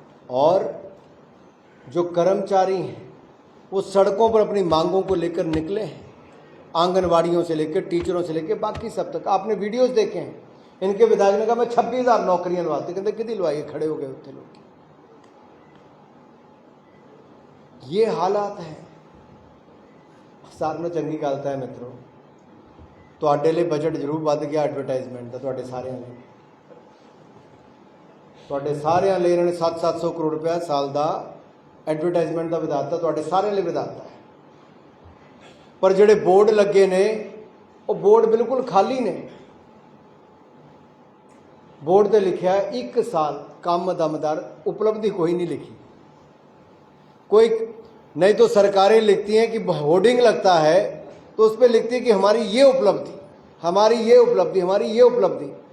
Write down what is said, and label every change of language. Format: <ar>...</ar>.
<hi>और जो कर्मचारी हैं वो सड़कों पर अपनी मांगों को लेकर निकले हैं, आंगनवाड़ियों से लेकर टीचरों से लेकर बाकी सब तक। आपने वीडियोस देखे हैं, इनके विधायक ने कहा मैं 26,000 नौकरियां लवाते, कहते कितनी लवाई, खड़े हो गए होते लोग। ये हालात है। साथ में चंगी गलता है मित्रों,</hi> <pa>ਤੁਹਾਡੇ ਲਈ ਬਜਟ ਜ਼ਰੂਰ ਵੱਧ ਗਿਆ ਐਡਵਰਟਾਈਜ਼ਮੈਂਟ ਦਾ, ਤੁਹਾਡੇ ਸਾਰਿਆਂ ਲਈ ਇਹਨਾਂ ਨੇ 700 ਕਰੋੜ ਰੁਪਇਆ ਸਾਲ ਦਾ ਐਡਵਰਟਾਈਜ਼ਮੈਂਟ ਦਾ ਵਧਾਤਾ, ਤੁਹਾਡੇ ਸਾਰਿਆਂ ਲਈ ਵਧਾਤਾ ਹੈ। ਪਰ ਜਿਹੜੇ ਬੋਰਡ ਲੱਗੇ ਨੇ ਉਹ ਬੋਰਡ ਬਿਲਕੁਲ ਖਾਲੀ ਨੇ।</pa> <hi>बोर्ड पे लिखा है 1 साल काम दमदार, उपलब्धि कोई नहीं लिखी। कोई नहीं तो सरकारें लिखती हैं कि होर्डिंग लगता है तो उस पर लिखती है कि हमारी ये उपलब्धि, हमारी ये उपलब्धि, हमारी ये उपलब्धि।</hi>